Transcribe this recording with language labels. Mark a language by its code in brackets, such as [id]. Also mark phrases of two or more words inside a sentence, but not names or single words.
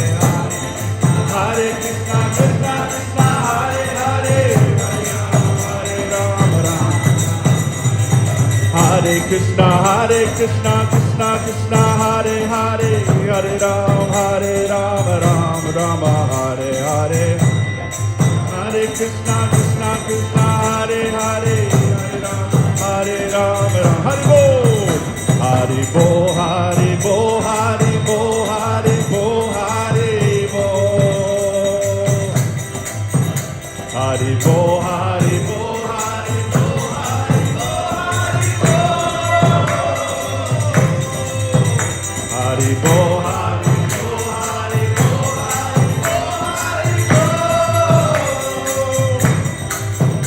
[sa] Hare Krishna, Krishna Krishna, Hare Hare, Hare Ram, Hare Krishna, Krishna Krishna, Hare Hare, Hare Ram, Ram Hare Hare. Hare Krishna, Krishna Krishna, Hare Hare, Hare Ram, Hare Bo, Hare Bo, Hare Bo, Hare Bo, Hare Bo, Hare Bo, Hare Bo, Hare Bo, Hare Bo, Hare Bo, Hare Bo, Hare Bo, Hare Bo, Hare Bo, Hare Bo.